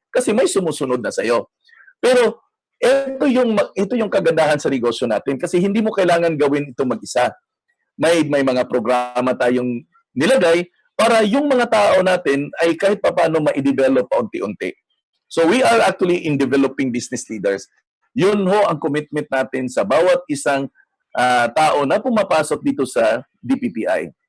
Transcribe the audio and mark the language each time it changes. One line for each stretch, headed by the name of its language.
Filipino: Kasi may sumusunod na sa iyo. Pero ito yung kagandahan sa negosyo natin kasi hindi mo kailangan gawin ito mag-isa. May mga programa tayong nilagay para yung mga tao natin ay kahit papaano ma-develop paunti-unti.
English: So we are actually in developing business leaders.
Filipino: Yun ho ang commitment natin sa bawat isang tao na pumapasok dito sa DPPI.